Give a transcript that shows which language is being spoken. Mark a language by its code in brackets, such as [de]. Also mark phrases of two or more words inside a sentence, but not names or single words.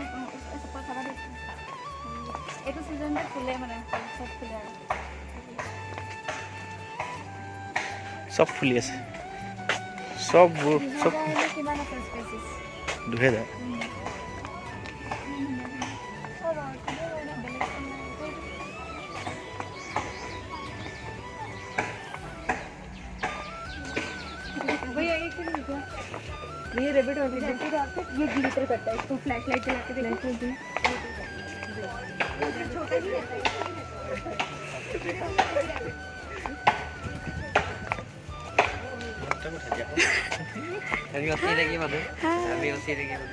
[as] এইটো ছিজনতে ফুলে মানে চব ফুলে আৰু চব ফুলি আছে চববোৰ চব কিমান আছে স্পেচিছ 2000 [hi] ये रेबिट होती है ये ग्लिटर करता है इसको फ्लैश लाइट जला के देखो छोटा ही रहता है [as] আমি অচি থাকি মানুহ আমি অচি থাকি